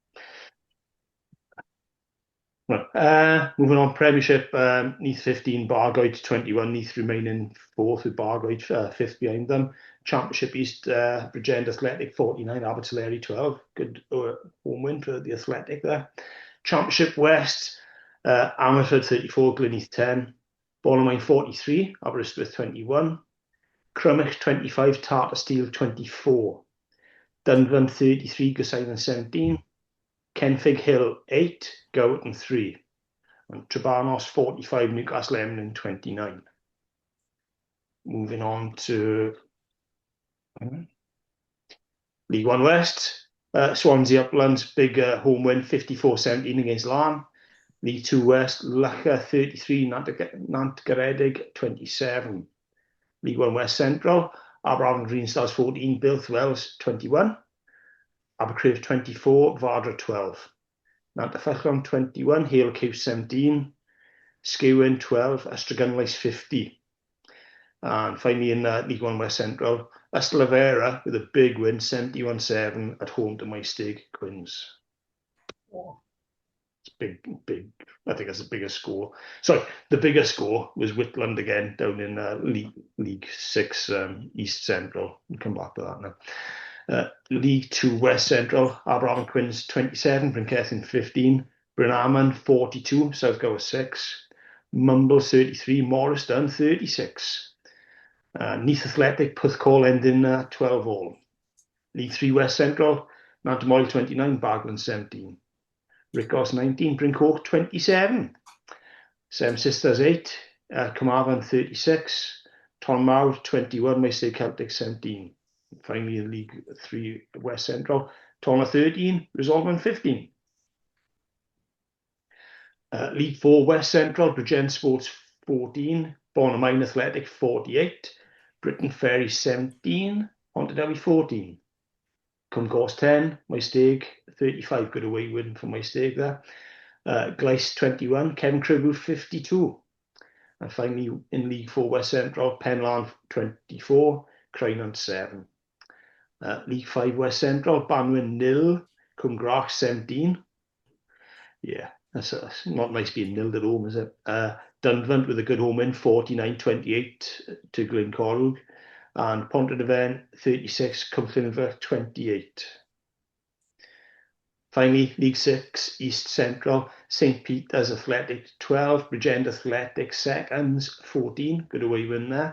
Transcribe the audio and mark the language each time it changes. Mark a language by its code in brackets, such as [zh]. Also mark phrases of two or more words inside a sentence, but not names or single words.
[en] Right. Moving on, Premiership, Neath 15, Bargoed 21, Neath remaining fourth with Bargoed fifth behind them. Championship East, Bridgend Athletic 49, Eyrie 12. Good home win for the Athletic there. Championship West, Amherford 34, Gleneath 10. Ballermine 43, Aberystwyth 21. Crummock 25, Tartar Steel 24. Dunvan 33, Gorseinon 17. Kenfig Hill 8, Gowerton 3. And Trebarnos 45, Newcastle Emlyn 29. Moving on to League One West, Swansea Uplands, big home win, 54-17 against Larne. League Two West, Loughor 33, Nantgaredig 27. League One West Central, Aberafon Green Stars 14, Builth Wells 21. Abercrave 24, Vardra 12. Nantafellon 21, Hale Cuse 17. Skewen 12, Ystrad 50. And finally in League One West Central, Ystalyfera with a big win, 71-7 at home to Maesteg Quins. It's big. I think that's the biggest score. Sorry, the biggest score was Whitland again down in League 6 East Central. We'll come back to that now. League 2 West Central, Aberafon Quins 27, Bryncethin 15, Brynhaman 42, Southgower 6, Mumble 33, Morrisdown 36. Neath Athletic, Puthcall ending 12 all. League 3 West Central, Nantymoyle 29, Baglan 17. Rickos 19, Brincourt 27. Sem Sisters 8, Carmarthen 36, Tonmawr 21, Maesteg Celtic 17. Finally in League 3 West Central, Tonna 13, Resolven 15. League 4 West Central, Bridgend Sports 14, Bonamine Athletic 48, Britain Ferry 17, Pontardawe 14. Cwmgors 10, Maesteg 35, good away win for Maesteg there. Gleis 21, Cefn Cribw 52. And finally in League 4 West Central, Penlan 24, Crynant 7. League 5 West Central, Banwyn 0, Cwmgrach 17. Yeah, that's not nice being nilled at home, is it? Dunvant with a good home win, 49-28 to Glencorrwg. And Pontardawe 36, Cwmllinford 28. Finally, League 6 East Central, St Peter's Athletic 12, Bridgend Athletic seconds 14, good away win there.